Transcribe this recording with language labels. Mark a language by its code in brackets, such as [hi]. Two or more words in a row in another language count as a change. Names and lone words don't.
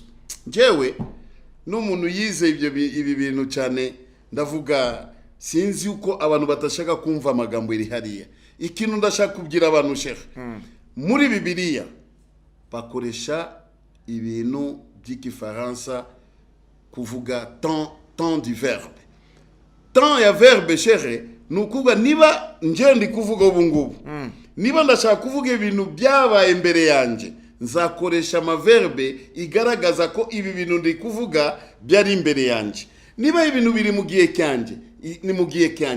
[rw] Njyewe n'umuntu yize ibi bintu cyane, ndavuga sinzi uko abantu batashaka kumva amagambo iri hariya. Ikintu ndashaka kubwira abantu sheikh, muri Bibiliya bakoresha ibintu by'igifaransa kuvuga [fr] temps du verbe. [rw] Temps ya verbe sheikh nukuvuga niba nje ndi kuvuga ubu ngubu, niba ndashaka kuvuga ibintu byabaye imbere yanje, nzakoresha amaverbe igaragaza ko ibi bintu ndi kuvuga byari imbere yanje. Niba ibintu biri mu gihe cyanje, ni mu gihe cyanje.